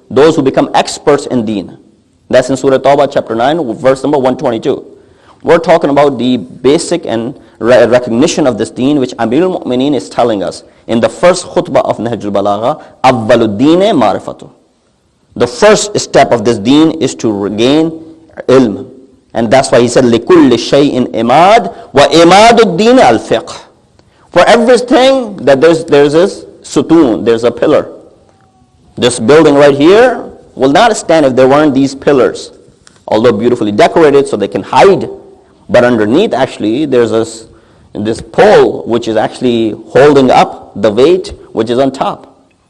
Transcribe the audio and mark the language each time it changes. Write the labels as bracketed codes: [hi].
[en] Those who become experts in deen. That's in Surah Tawbah chapter 9, verse number 122. We're talking about the basic and recognition of this deen, which Amir al-Mu'mineen is telling us in the first khutbah of Nahj al-Balagha, [ar] Awwaluddin ma'rifatu. [en] The first step of this deen is to regain ilm. And that's why he said, [ar] لِكُلِّ شَيْءٍ إِمَاد وَإِمَادُ الدِّينِ الْفِقْهِ. [en] For everything that there's this sutoon, there's a pillar. This building right here will not stand if there weren't these pillars. Although beautifully decorated so they can hide. But underneath actually there's this pole which is actually holding up the weight which is on top.